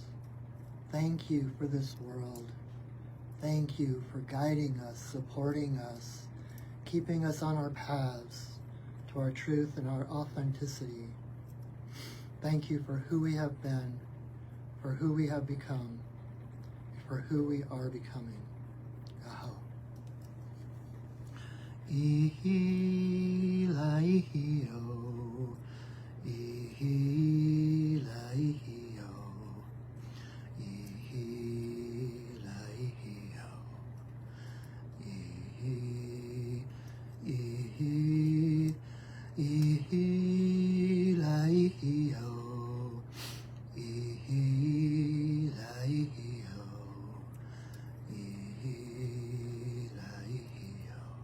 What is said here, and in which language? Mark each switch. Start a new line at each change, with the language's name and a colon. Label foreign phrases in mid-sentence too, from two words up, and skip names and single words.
English: Thank you for this world. Thank you for guiding us, supporting us, keeping us on our paths to our truth and our authenticity. Thank you for who we have been, for who we have become, for who we are becoming. Aho. Ihila ihio, ihila ihio, ihila ihio, ihila ihio, ihila ihio, ihila ihio.